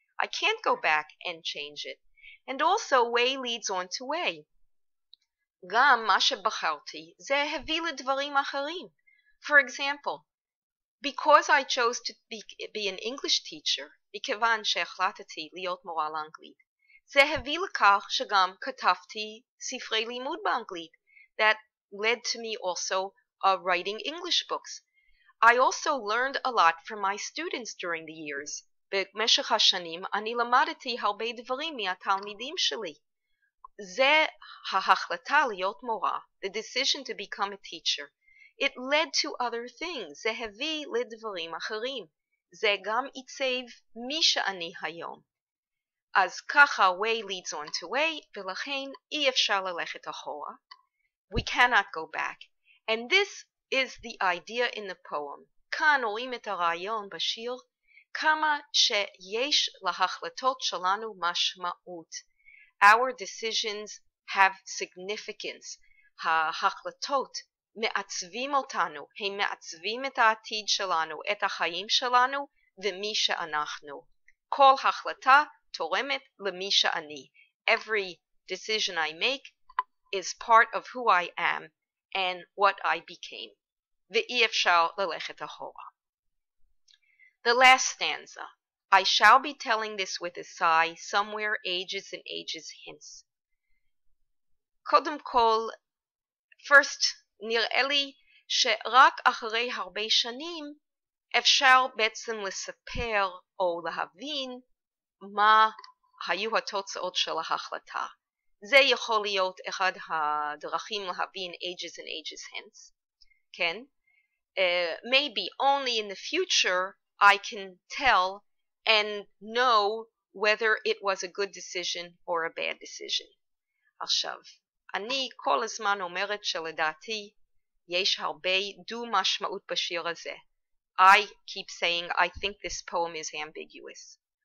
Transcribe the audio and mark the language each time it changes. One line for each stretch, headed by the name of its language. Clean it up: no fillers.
English: I can't go back and change it. And also way leads on to way.
Hebrew: גם מה שבחרתי זה הביא לדברים אחרים.
English: For example, because I chose to be an English teacher,
Hebrew: מכיוון שהחלטתי להיות מורה לאנגלית, זה הביא לכך שגם כתבתי ספרי לימוד באנגלית.
English: That led to me also writing English books. I also learned a lot from my students during the years.
Hebrew: במשך השנים אני למדתי הרבה דברים מהתלמידים שלי. זה ההחלטה להיות מורה,
English: the decision to become a teacher. It led to other things.
Hebrew: זה הביא לדברים אחרים. זה גם עיצב מי שאני היום. אז ככה
English: way leads on to way,
Hebrew: ולכן אי אפשר ללכת אחורה.
English: We cannot go back. And this is the idea in the poem.
Hebrew: כאן רואים את הרעיון בשיר, כמה שיש להחלטות שלנו משמעות. Our decisions have significance. ההחלטות מעצבים אותנו, הם מעצבים את העתיד שלנו, את החיים שלנו ומי שאנחנו. כל החלטה תורמת למי שאני.
English: Every decision I make is part of who I am and what I became.
Hebrew: ואי אפשר ללכת אחורה.
English: The last stanza. I shall be telling this with a sigh somewhere ages and ages hence.
Hebrew: קודם כל,
English: first,
Hebrew: נראה לי שרק אחרי הרבה שנים אפשר בעצם לספר או להבין מה היו התוצאות של ההחלטה. זה יכול להיות אחד הדרכים להבין
English: ages and ages hence.
Hebrew: כן?
English: Maybe only in the future I can tell and know whether it was a good decision or a bad decision.
Hebrew: עכשיו, אני כל הזמן אומרת שלדעתי יש הרבה דו משמעות בשיר הזה.
English: I keep saying I think this poem is ambiguous.